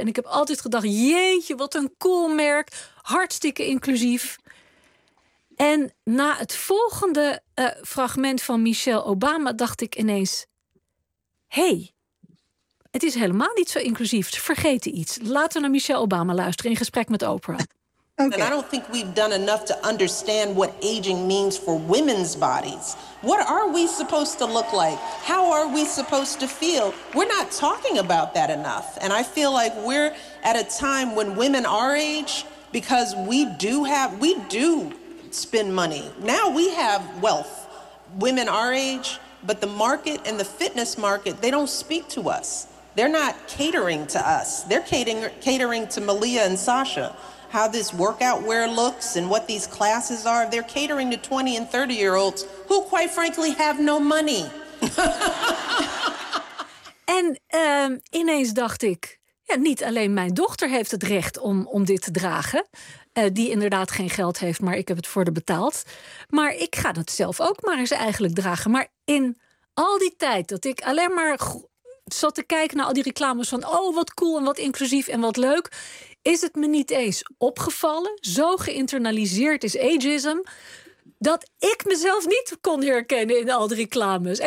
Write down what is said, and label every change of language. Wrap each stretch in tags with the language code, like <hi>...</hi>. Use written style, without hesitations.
<nl>En ik heb altijd gedacht, jeetje, wat een cool merk. Hartstikke inclusief. En na het volgende fragment van Michelle Obama dacht ik ineens, Hey, het is helemaal niet zo inclusief. Ze vergeten iets. Laten we naar Michelle Obama luisteren in gesprek met Oprah.</nl> <en>Okay. And I don't think we've done enough to understand what aging means for women's bodies. What are we supposed to look like? How are we supposed to feel? We're not talking about that enough. And I feel like we're at a time when women our age, because we do spend money. Now we have wealth, women our age, but the market and the fitness market, they don't speak to us. They're not catering to us. They're catering to Malia and Sasha. How this workout wear looks and what these classes are, they're catering to 20 and 30 year olds who quite frankly have no money.</en> <nl>En ineens dacht ik, ja, niet alleen mijn dochter heeft het recht om dit te dragen, die inderdaad geen geld heeft, maar ik heb het voor haar betaald. Maar ik ga dat zelf ook maar eens eigenlijk dragen. Maar in al die tijd dat ik alleen maar zat te kijken naar al die reclames van, oh, wat cool en wat inclusief en wat leuk, is het me niet eens opgevallen, zo geïnternaliseerd is ageism, dat ik mezelf niet kon herkennen in al die reclames.</nl>